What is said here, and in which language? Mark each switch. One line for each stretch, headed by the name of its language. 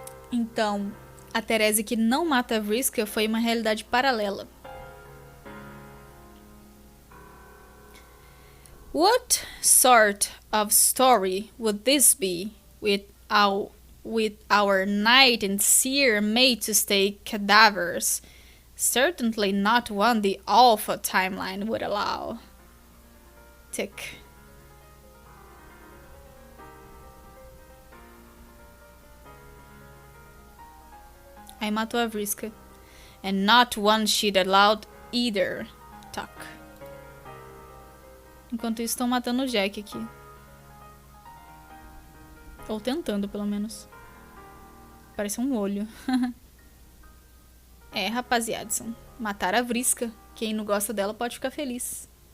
Portuguese: Então, a Therese que não mata a Vriska foi uma realidade paralela.
English: What sort of story would this be with our knight and seer made to stay cadavers? Certainly not one the Alpha timeline would allow. Tick.
Portuguese: Aí matou a Vriska.
English: And not one she'd allowed either. Tuck.
Portuguese: Enquanto isso, estão matando o Jack aqui. Ou tentando, pelo menos. Parece um olho. É, rapaziadson. Mataram a Vriska. Quem não gosta dela pode ficar feliz.